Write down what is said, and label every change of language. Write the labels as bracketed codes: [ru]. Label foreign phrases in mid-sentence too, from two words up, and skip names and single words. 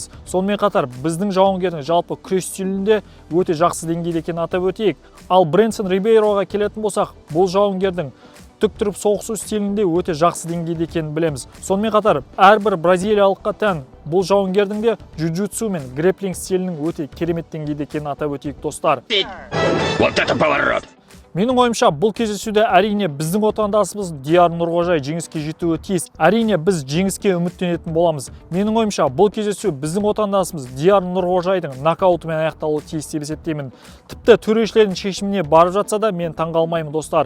[kk] Сонымен қатар біздің жауынгердің жалпы күрес стилінде өте жақсы деңгейде екенін атап өтейік. Ал Брэнсон Рибейроға келетін болсақ, бұл жауынгердің тік тұрып соғысу стилінде өте жақсы деңгейде екенін білеміз. Сонымен қатар әрбір бразилиялыққа тән бұл жауынгердің де джиу-джитсу мен грэпплинг стилінің өте керемет деңгейде екенін атап өтейік достар. [ru] Вот это поворот! [kk] Менің ойымша бұл кездесуде әрине біздің отандасымыз Диар Нұрғожаев жеңіске жетуі тиіс. Әрине біз жеңіске үміттенетін боламыз. Менің ойымша бұл кездесу біздің отандасымыз Диар Нұрғожаевтың нокаутымен аяқталуы тиіс деп есептеймін. Тіпті төрешілердің шешіміне барып жатса да мен таңғалмаймын достар.